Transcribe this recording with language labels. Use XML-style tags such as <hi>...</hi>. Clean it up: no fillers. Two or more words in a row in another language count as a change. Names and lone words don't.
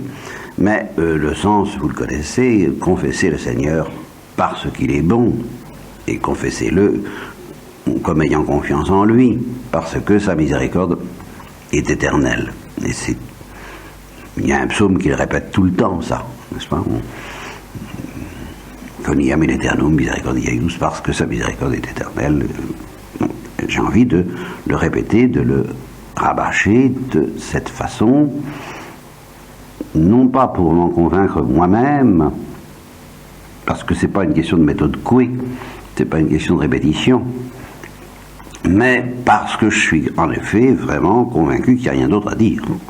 <fr>Mais le sens, vous le connaissez, confessez le Seigneur parce qu'il est bon, et confessez-le comme ayant confiance en lui, parce que sa miséricorde est éternelle. Et il y a un psaume qui le répète tout le temps, ça, n'est-ce pas?</fr> <la>Coniam in aeternum misericordia eius,</la> <fr>parce que sa miséricorde est éternelle. J'ai envie de le répéter, de le rabâcher de cette façon, non pas pour m'en convaincre moi-même, parce que c'est pas une question de méthode couée, c'est pas une question de répétition, mais parce que je suis en effet vraiment convaincu qu'il n'y a rien d'autre à dire.</fr>